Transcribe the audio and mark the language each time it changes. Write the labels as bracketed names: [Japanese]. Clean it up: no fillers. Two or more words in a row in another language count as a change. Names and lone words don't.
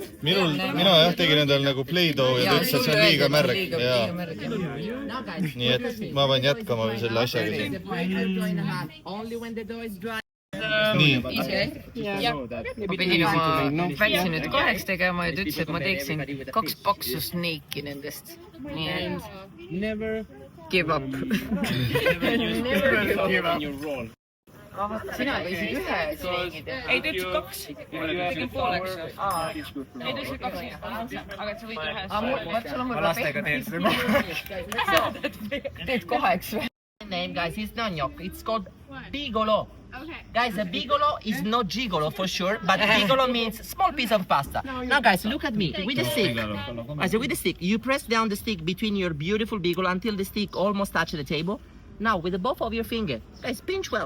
[Estonian] Mina jah tegin endal nagu Play-Doh ja ta ütles, et see on liiga märg. Nii et ma pean jätkama selle asjaga siin. Nii. Ma pidin oma pätsi nüüd 2 tegema ja ta ütles, et ma teeksin 2 paksu sneiki nendest. Nii et [English] give up. Never give up. [Estonian] Sina võisid 1 sneigi teha. Ei, ta ütles 2. Tegin pooleks. Ei, ta ütles 2. Aga et sa võid 1. Vaat sul on võib-olla lastega teed seda. teed 2 või? [English] Name, guys, it's not gnocchi. It's called bigolo. Okay. Guys, a bigolo is not gigolo for sure, but bigolo means small piece of pasta. Now, guys, look at me with the stick. I say with the stick, you press down the stick between your beautiful bigolo until the stick almost touches the table. Now, with the both of your fingers, guys, pinch well.